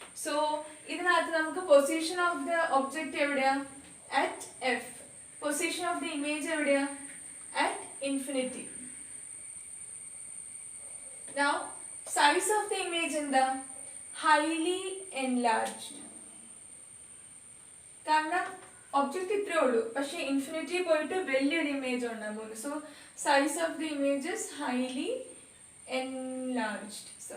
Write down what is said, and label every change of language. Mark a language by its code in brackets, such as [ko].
[en] so [ml] ഇതിനകത്ത് നമുക്ക് [en] Position of the object എവിടെയാ at F, position of the image എവിടെയാ at infinity. Now size of the image [ml] എന്താ [en] highly enlarged. [ml] കാരണം object ഇത്രേ ഉള്ളൂ, പക്ഷെ ഇൻഫിനിറ്റി പോയിട്ട് വലിയൊരു ഇമേജ് ഉണ്ടാകാൻ പോകുന്നു. [en] So size of the image is highly enlarged.